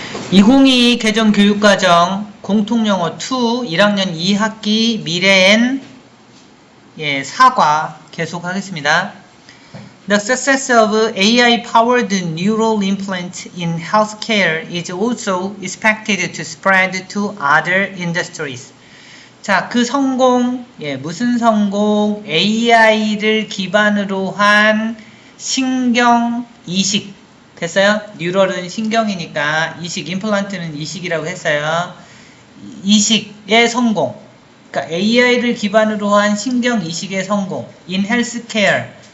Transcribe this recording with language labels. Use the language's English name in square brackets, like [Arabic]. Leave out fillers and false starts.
[Korean] 2022 개정 교육과정 공통영어 2 1학년 2학기 미래엔 사과 계속하겠습니다. [English] The success of AI-powered neural implant in healthcare is also expected to spread to other industries. [Korean] 자, 그 성공, 무슨 성공? AI를 기반으로 한 신경 이식. 됐어요? 뉴럴은 신경이니까 이식, 임플란트는 이식이라고 했어요. 이식의 성공. 그러니까 AI를 기반으로 한 신경 이식의 성공. [English] In healthcare.